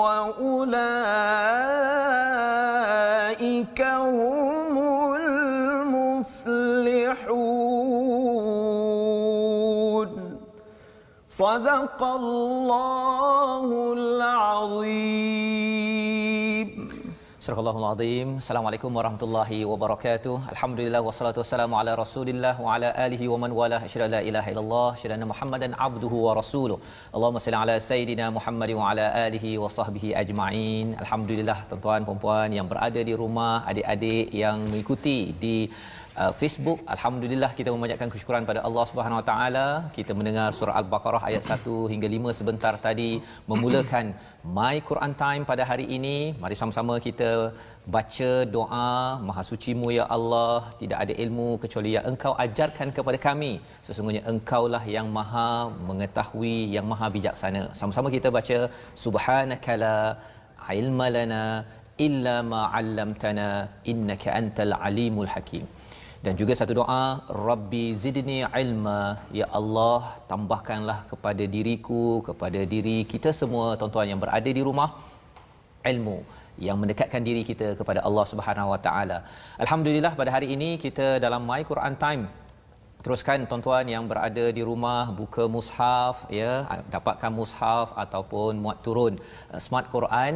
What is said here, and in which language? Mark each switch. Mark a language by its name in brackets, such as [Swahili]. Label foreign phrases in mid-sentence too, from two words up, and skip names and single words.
[Arabic] وأولئك هم المفلحون صدق الله العظيم. Surahul Azim. السلام عليكم ورحمة الله وبركاته الحمد لله والصلاة والسلام على رسول الله وعلى آله ومن والاه. أشهد أن لا إله إلا الله أشهد أن محمدا عبده ورسوله. اللهم صل على سيدنا محمد وعلى آله وصحبه أجمعين. [Malay] Alhamdulillah tuan-tuan puan-puan yang berada di rumah, adik-adik yang mengikuti di Facebook, alhamdulillah kita memanjatkan kesyukuran pada Allah [Arabic] سبحانه وتعالى. [Malay] Kita mendengar surah Al-Baqarah ayat 1 hingga 5 sebentar tadi memulakan My Quran Time pada hari ini. Mari sama-sama kita baca doa, Maha Sucimu ya Allah, tidak ada ilmu kecuali yang Engkau ajarkan kepada kami. Sesungguhnya Engkaulah yang Maha mengetahui, yang Maha bijaksana. Sama-sama kita baca [Arabic] سبحانك لا علم لنا إلا ما علمتنا إنك أنت العليم الحكيم. [Malay] Dan juga satu doa, [Arabic] رب زدني علما, [Malay] ya Allah tambahkanlah kepada diriku, kepada diri kita semua tuan-tuan yang berada di rumah, ilmu yang mendekatkan diri kita kepada Allah [Arabic] سبحانه وتعالى. [Malay] Alhamdulillah pada hari ini kita dalam My Quran Time. Teruskan tuan-tuan yang berada di rumah buka mushaf ya, dapatkan mushaf ataupun muat turun Smart Quran.